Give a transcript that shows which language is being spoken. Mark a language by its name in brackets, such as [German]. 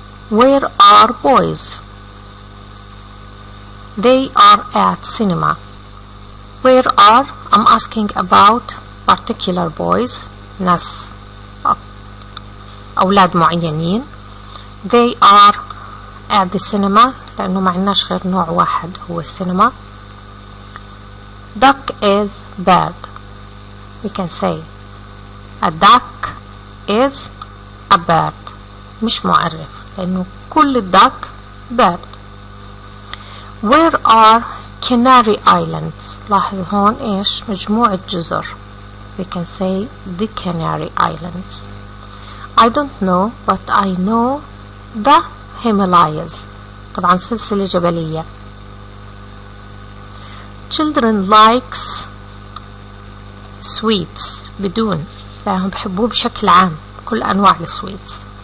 [English] Where are boys? They are at cinema. Where are? I'm asking about particular boys، [Arabic] ناس أولاد معينين. [English] They are at the cinema [Arabic] لأنه ما عندناش غير نوع واحد هو السينما. [English] Duck is bird. We can say a duck is a bird، [Arabic] مش معرف لأنه كل [English] الduck bird. Where are Canary Islands؟ [Arabic] لاحظ هون إيش مجموعة جزر. [English] We can say the Canary Islands. I don't know but I know the Himalayas. [Arabic] طبعا سلسلة جبلية. [English] Children likes sweets [Arabic] بدون، فهم بحبوه بشكل عام كل أنواع السويتس.